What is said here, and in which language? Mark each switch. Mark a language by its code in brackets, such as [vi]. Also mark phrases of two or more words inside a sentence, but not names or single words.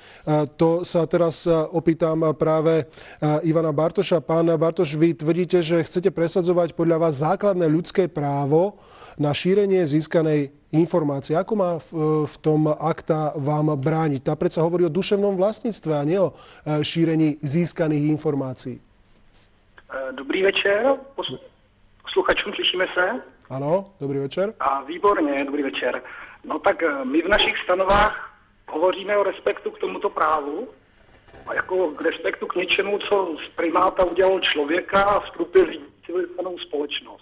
[sk] To sa teraz opýtam práve Ivana Bartoša. Pán Bartoš, vy tvrdíte, že chcete presadzovať podľa vás základné ľudské právo na šírenie získanej informácie. Ako má v tom akta vám brániť? Tá predsa hovorí o duševnom vlastníctve a nie o šírení získaných informácií. Dobrý večer. [cs] Posluchačům, slyšíme se? Ano, dobrý večer. A výborně, dobrý večer. No tak my v našich stanovách hovoříme o respektu k tomuto právu a jako k respektu k něčemu, co z primáta udělal člověka a vstupil civilizovanou společnost.